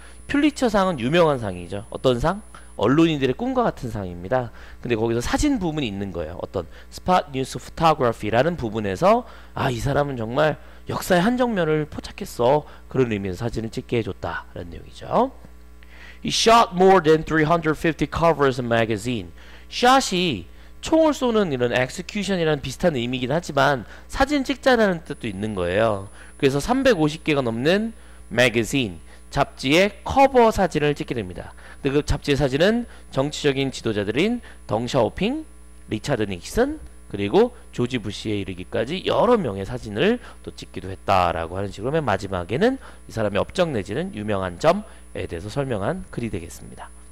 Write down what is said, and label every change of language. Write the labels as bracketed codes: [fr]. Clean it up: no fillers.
[ko] 퓰리처상은 유명한 상이죠. 어떤 상? 언론인들의 꿈과 같은 상입니다. 근데 거기서 사진 부분이 있는 거예요. 어떤 스팟 뉴스 포토그래피라는 부분에서 이 사람은 정말 역사의 한 장면을 포착했어, 그런 의미에서 사진을 찍게 해줬다 라는 내용이죠. [en] He shot more than 350 covers in magazine. [ko] shot이 총을 쏘는 이런 execution이라는 비슷한 의미이긴 하지만 사진 찍자라는 뜻도 있는 거예요. 그래서 350개가 넘는 magazine, 잡지의 커버 사진을 찍게 됩니다. 근데 그 잡지의 사진은 정치적인 지도자들인 덩샤오핑, 리차드 닉슨, 그리고 조지 부시에 이르기까지 여러 명의 사진을 또 찍기도 했다라고 하는 식으로 맨 마지막에는 이 사람의 업적 내지는 유명한 점에 대해서 설명한 글이 되겠습니다.